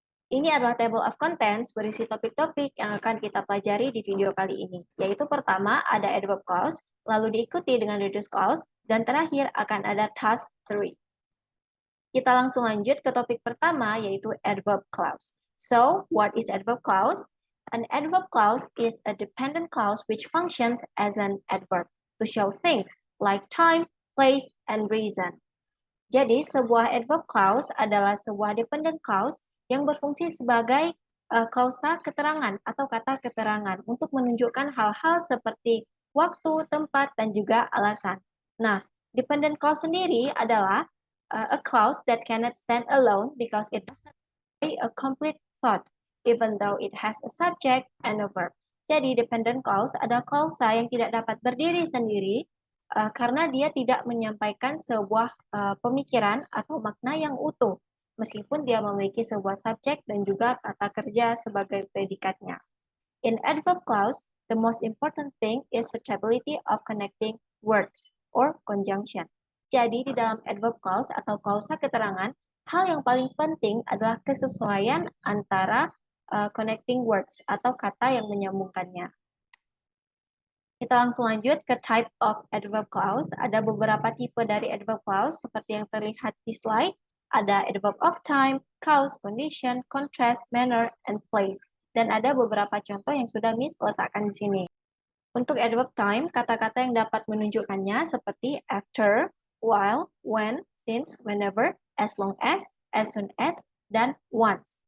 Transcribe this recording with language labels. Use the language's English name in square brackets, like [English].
[Indonesian] Ini adalah table of contents berisi topik-topik yang akan kita pelajari di video kali ini, yaitu pertama ada adverb clause, lalu diikuti dengan reduced clause, dan terakhir akan ada task 3. Kita langsung lanjut ke topik pertama, yaitu adverb clause. [English] So, what is adverb clause? An adverb clause is a dependent clause which functions as an adverb to show things like time, place, and reason. [Indonesian] Jadi, sebuah adverb clause adalah sebuah dependent clause yang berfungsi sebagai klausa keterangan atau kata keterangan untuk menunjukkan hal-hal seperti waktu, tempat, dan juga alasan. Nah, dependent clause sendiri adalah [English] a clause that cannot stand alone because it doesn't convey a complete thought, even though it has a subject and a verb. [Indonesian] Jadi, dependent clause adalah klausa yang tidak dapat berdiri sendiri karena dia tidak menyampaikan sebuah pemikiran atau makna yang utuh, meskipun dia memiliki sebuah subjek dan juga kata kerja sebagai predikatnya. [English] In adverb clause, the most important thing is suitability of connecting words or conjunction. [Indonesian] Jadi di dalam adverb clause atau klausa keterangan, hal yang paling penting adalah kesesuaian antara connecting words atau kata yang menyambungkannya. Kita langsung lanjut ke type of adverb clause. Ada beberapa tipe dari adverb clause seperti yang terlihat di slide. [English] Ada adverb of time, cause, condition, contrast, manner, and place. [Indonesian] Dan ada beberapa contoh yang sudah Miss letakkan di sini. Untuk adverb time, kata-kata yang dapat menunjukkannya seperti after, while, when, since, whenever, as long as soon as, dan once.